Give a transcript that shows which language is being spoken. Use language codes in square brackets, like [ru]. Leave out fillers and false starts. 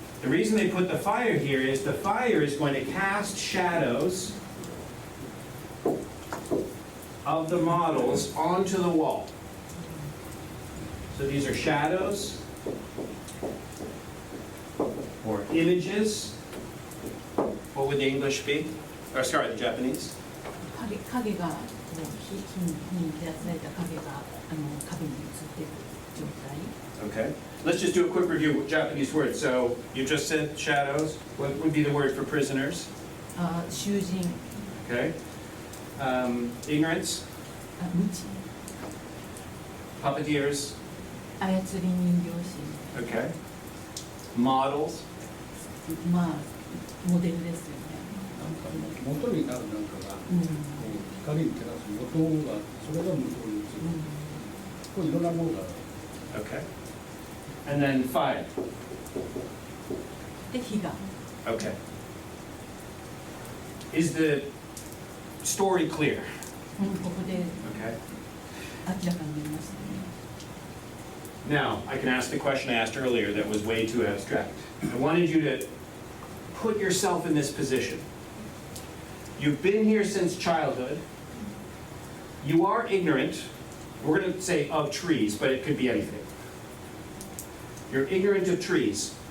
[en] The reason they put the fire here is the fire is going to cast shadows of the models onto the wall. So these are shadows or images. What would the English be? Or sorry, the Japanese? [ja] 影がこう火に照らされた影が壁に映っている状態。 [en] Okay. Let's just do a quick review of Japanese words. So you just said shadows. What would be the word for prisoners? [ja] 囚人、 [en] Okay. Ignorance. [ja] 無知、 [en] Puppeteers. [ja] 操り人形師、 [en] Okay. Models. [ja] まあモデルですよね。なんか元になるなんかが、うんこう光に照らす元がそれが向こうに映る、こういろんなものがある。 [en] Okay. And then fire. [ja] で火が。 [en] Okay. Is the story clear? [ja] ここで [en] Okay. [ja] 明らかになりましたね。 [en] Now, I can ask the question I asked earlier that was way too abstract. I wanted you to put yourself in this position. You've been here since childhood. You are ignorant. We're going to say of trees, but it could be anything. You're ignorant of trees.